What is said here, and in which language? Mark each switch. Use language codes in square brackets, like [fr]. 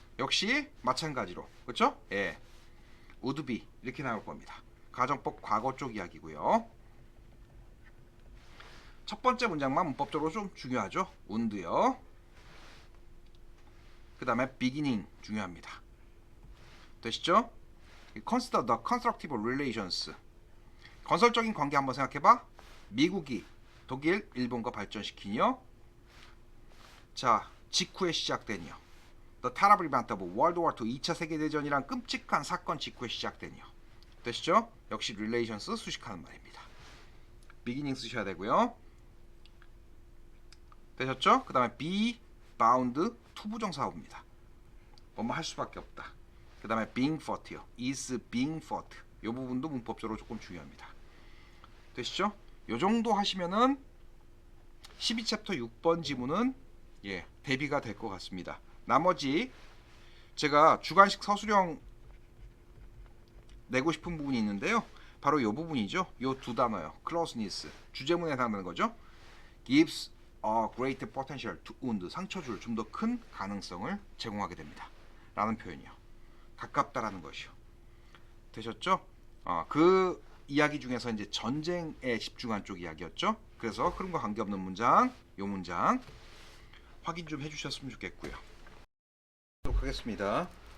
[ko] 역시 마찬가지로 그렇죠? 예, [en] would be [ko] 이렇게 나올 겁니다. 가정법 과거 쪽 이야기고요. 첫 번째 문장만 문법적으로 좀 중요하죠. would요. 그 그 다음에 beginning 중요합니다. 되시죠? [en] Consider the constructive relations. [ko] 건설적인 관계 한번 생각해봐. 미국이 독일, 일본과 발전시키니요. 자, 직후에 시작되니요. [en] The terrible event of World War II, [ko] 2차 세계대전이란 끔찍한 사건 직후에 시작되니요. 되시죠? 역시 relations 수식하는 말입니다. beginning 쓰셔야 되고요. 되셨죠? 그 다음에 be bound 투부정사어입니다. 뭐뭐 할 수밖에 없다. 그 다음에 [en] being fought [ko] 요. [en] is being fought. [ko] 이 부분도 문법적으로 조금 중요합니다. 되시죠? 요 정도 하시면은 12챕터 6번 지문은 대비가 될 것 같습니다. 나머지 제가 주관식 서술형 내고 싶은 부분이 있는데요. 바로 이 부분이죠. 이 두 단어요. closeness. 주제문에 해당하는 거죠. [en] gives a greater potential to wound. [ko] 상처 줄 좀 더 큰 가능성을 제공하게 됩니다. 라는 표현이요. 가깝다라는 것이요. 되셨죠? 그 이야기 중에서 이제 전쟁에 집중한 쪽 이야기였죠. 그래서 흐름과 관계없는 문장, 요 문장 확인 좀 해주셨으면 좋겠고요. 하도록 하겠습니다.